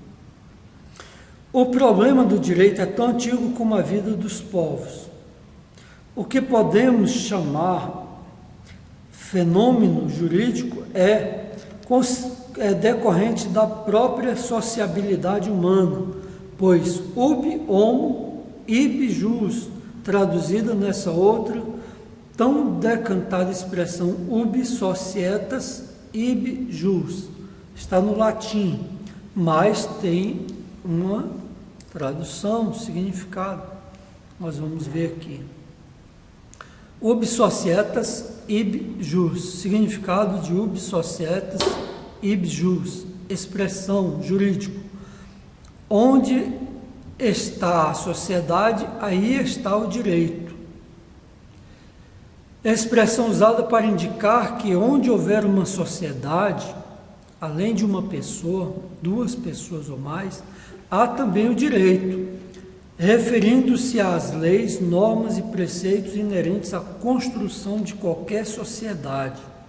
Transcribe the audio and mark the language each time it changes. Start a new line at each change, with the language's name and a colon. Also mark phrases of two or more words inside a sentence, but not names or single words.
Portuguese: O problema do direito é tão antigo como a vida dos povos. O que podemos chamar fenômeno jurídico é decorrente da própria sociabilidade humana, pois
Latin: ubi homo, ibi jus,
Portuguese: traduzida nessa outra tão decantada expressão
Latin: ubi societas, ibi jus,
Portuguese: está no latim, mas tem uma tradução, um significado, nós vamos ver aqui.
Latin: Ubi societas, ibi jus,
Portuguese: significado de
Latin: ubi societas, ibi jus,
Portuguese: expressão jurídico. Onde está a sociedade, aí está o direito. É a expressão usada para indicar que onde houver uma sociedade, além de uma pessoa, duas pessoas ou mais, há também o direito, referindo-se às leis, normas e preceitos inerentes à construção de qualquer sociedade.